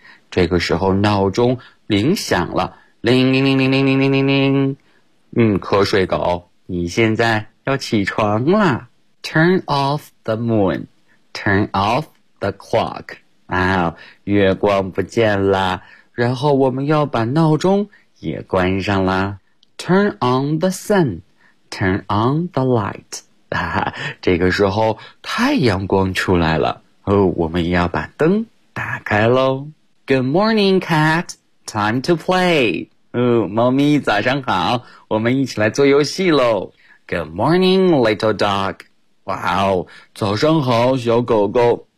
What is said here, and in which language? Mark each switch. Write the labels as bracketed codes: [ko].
[zh] 这个时候闹钟铃响了，铃铃铃铃铃铃铃铃铃。瞌睡狗，你现在要起床了。 [en] Turn off the moon, turn off the clock. [zh] 月光不见了，然后我们要把闹钟也关上了。 [en] Turn on the sun, turn on the light. [zh] 这个时候太阳光出来了，我们也要把灯打开喽。 [en] Good morning, cat. Time to play. [zh] 猫咪早上好，我们一起来做游戏咯。 [en] Good morning, little dog. [zh] 哇哦，早上好，小狗狗。